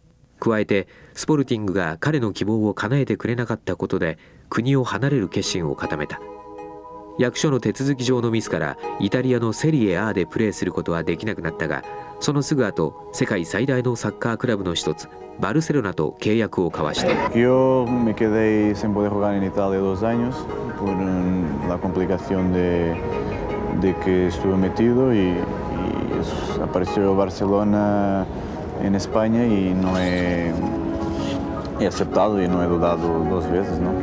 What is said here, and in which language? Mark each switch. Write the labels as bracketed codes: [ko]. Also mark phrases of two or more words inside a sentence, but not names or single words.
[ja] 加えてスポルティングが彼の希望を叶えてくれなかったことで国を離れる決心を固めた。役所の手続き上のミスからイタリアのセリエ A でプレーすることはできなくなったが、そのすぐ後世界最大のサッカークラブの一つバルセロナと契約を交わした。 [es] Yo me quedé sin poder jugar en Italia 2 años por la complicación de que estuve metido y apareció Barcelona en España y no he aceptado y no he dudado 2 veces, ¿no?